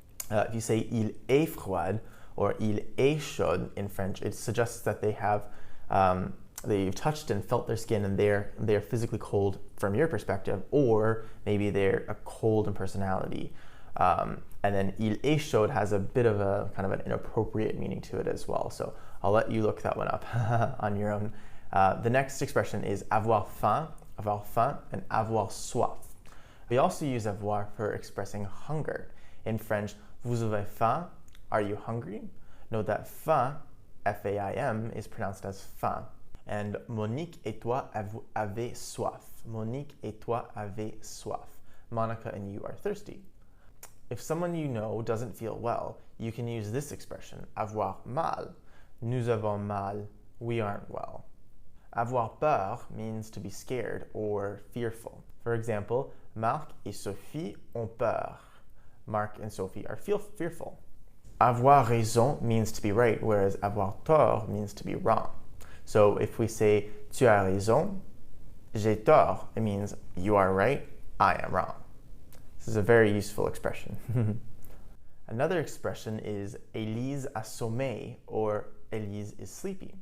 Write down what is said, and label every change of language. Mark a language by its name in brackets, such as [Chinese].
[English] If you say [French] il est froid [English] or [French] il est chaud [English] in French, it suggests that they have they've touched and felt their skin and they're physically cold from your perspective, or maybe they're a cold in personality. And then [French] il est chaud [English] has a bit of a kind of an inappropriate meaning to it as well. So I'll let you look that one up on your own. The next expression is avoir faim, and avoir soif. We also use avoir for expressing hunger. In French, [French] vous avez faim, [English] are you hungry? Note that faim, F-A-I-M, is pronounced as faim. [French] And Monique et toi avez soif. Monique et toi avez soif. [English] Monica and you are thirsty. If someone you know doesn't feel well, you can use this expression, avoir mal. [French] Nous avons mal, [English] we aren't well. Avoir peur means to be scared or fearful. For example, [French] Marc et Sophie ont peur. [English] Mark and Sophie are fearful. Avoir raison means to be right, whereas avoir tort means to be wrong. So if we say, [French] tu as raison, j'ai tort, [English] it means you are right, I am wrong. This is a very useful expression. Another expression is [French] Élise a sommeil, [English] or Élise is sleepy.